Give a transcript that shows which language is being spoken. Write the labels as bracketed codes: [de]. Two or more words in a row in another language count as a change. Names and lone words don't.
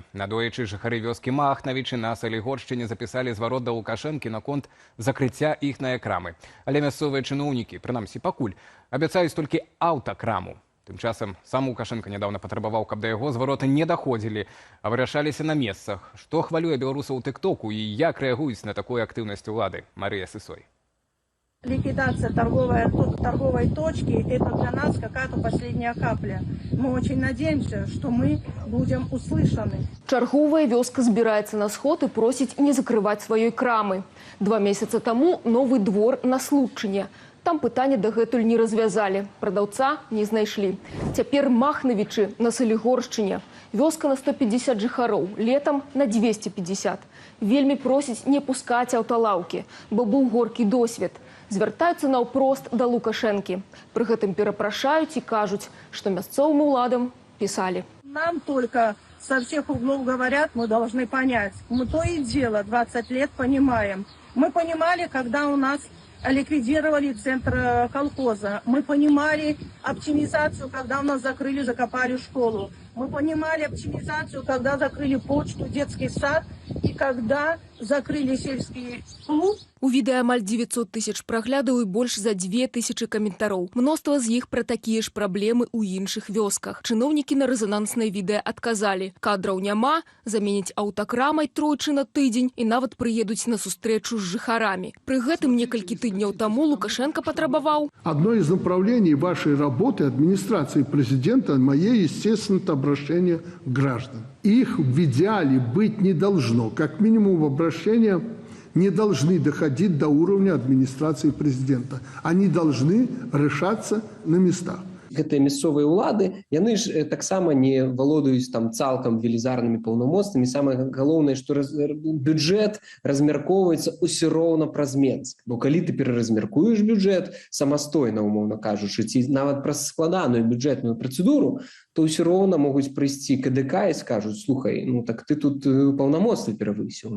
[be] Надоечы жыхары вёскі Махнавічы на Салігоршчыне запісалі зварот да Лукашэнкі наконт закрыцця іхнае крамы. Але мясцовыя чыноўнікі, прынамсі пакуль, абяцаюць толькі аўтакраму. Тым часам сам Лукашенко нядаўна патрабаваў, каб да яго звароты не даходзілі, а вырашаліся на месцах. Што хвалюе беларусаў у тыктоку і як рэагуюць на такую актыўнасць улады? Марыя Сысой. [ru] Ликвидация торговой точки – это для нас какая-то последняя капля. Мы очень надеемся, что мы будем услышаны. [be] Чарговая вёска збіраецца на сход і просіць не закрываць сваёй крамы. 2 месяца таму новы двор на Случчыне. Там пытанне дагэтуль не развязалі. Прадаўца не знайшлі. Цяпер Махнавічы на Салігоршчыне. Вёска на 150 жыхароў, летам на 250. Вельмі просіць не пускаць аўталаўкі, бо быў горкі досвед. Звяртаюцца наўпрост да Лукашэнкі. Пры гэтым перапрашаюць і кажуць, што мясцовым уладам пісалі. [ru] Нам только со всех углов говорят, мы должны понять. Мы то и дело 20 лет понимаем. Мы понимали, когда у нас ликвидировали центр колхоза. Мы понимали оптимизацию, когда у нас закрыли, закопали школу. Мы понимали оптимизацию, когда закрыли почту, детский сад и когда закрыли сельский клуб. [be] У відэа амаль 900 тысяч праглядаў і больш за 2000 каментароў. Мноства з іх пра такія ж праблемы ў іншых вёсках. Чыноўнікі на рэзананснае відэа адказалі: кадраў няма, заменяць аўтакрамай тройчы на тыдзень і нават прыедуць на сустрэчу з жыхарамі. Пры гэтым некалькі тыдняў таму Лукашенко патрабаваў: [ru] Одно из направлений вашей работы администрации президента – мое, естественно, обращение к гражданам. Их в идеале быть не должно. Как минимум обращения не должны доходить до уровня администрации президента. Они должны решаться на местах. [be] Гэтыя мясцовыя ўлады, яны ж таксама не валодаюць там цалкам велізарнымі паўнамоцтвамі. Самае галоўнае, што бюджэт размяркоўваецца ўсё роўна праз Менск. Бо калі ты пераразмяркуеш бюджэт самастойна, умоўна кажучы, ці нават праз складаную бюджэтную працэдуру, то ўсё роўна могуць прыйсці КДК і скажуць: слухай, ну так ты тут паўнамоцтвы перавысіў.